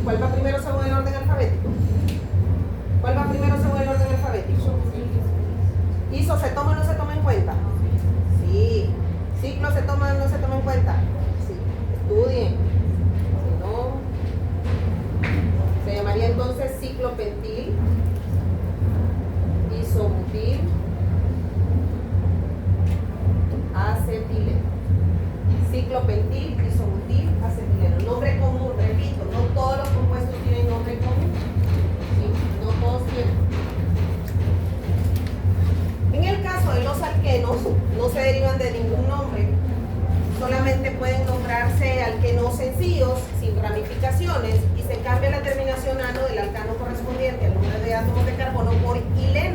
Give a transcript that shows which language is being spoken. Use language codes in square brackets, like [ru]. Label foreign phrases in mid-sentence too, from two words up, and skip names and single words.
[es] ¿Cuál va primero según el orden alfabético? ¿Cuál va primero según el orden alfabético? Iso, ¿se toma o no se toma en cuenta? Sí. Ciclo, ¿se toma o no se toma en cuenta? Sí. Estudien. Si no, se llamaría entonces ciclopentil, isobutil, acetileno. Ciclopentil, isobutil, acetileno. Nombre común, repito, no todos los compuestos tienen nombre común. ¿Sí? No todos tienen. En el caso de los alquenos, no se derivan de ningún nombre. Solamente pueden nombrarse alquenos sencillos, sin ramificaciones, y se cambia la terminación ano del alcano correspondiente al número de átomos de carbono por ileno.